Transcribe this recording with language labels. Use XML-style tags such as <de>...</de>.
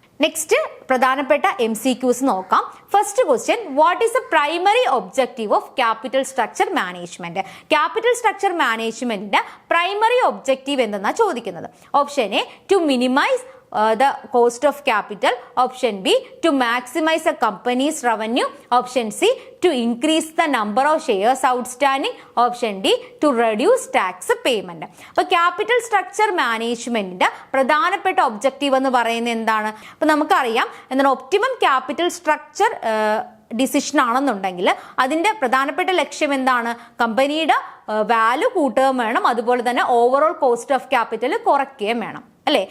<en>next</en> <ml>പ്രധാനപ്പെട്ട MCQs നോക്കാം.</ml> <en>First question, what is the primary objective of capital structure management?</en> <ml>Capital structure മാനേജ്മെന്റിന്റെ primary objective എന്തെന്നാ ചോദിക്കുന്നത്.</ml> <en>Option A, to minimize the cost of capital. Option B, to maximize a company's revenue. Option C, to increase the number of shares outstanding. Option D, to reduce tax payment.</en> <ml>അപ്പോൾ capital structure മാനേജ്മെന്റിന്റെ പ്രധാനപ്പെട്ട objective എന്ന് പറയുന്നത് എന്താണ്? അപ്പോൾ നമുക്കറിയാം എന്താണ് optimum capital structure decision ആണെന്നുണ്ടെങ്കിൽ അതിന്റെ പ്രധാനപ്പെട്ട ലക്ഷ്യം എന്താണ്? കമ്പനിയുടെ വാല്യൂ കൂട്ടുകയും വേണം, അതുപോലെ തന്നെ ഓവറോൾ കോസ്റ്റ് ഓഫ് ക്യാപിറ്റൽ കുറയ്ക്കുകയും വേണം അല്ലേ.</ml>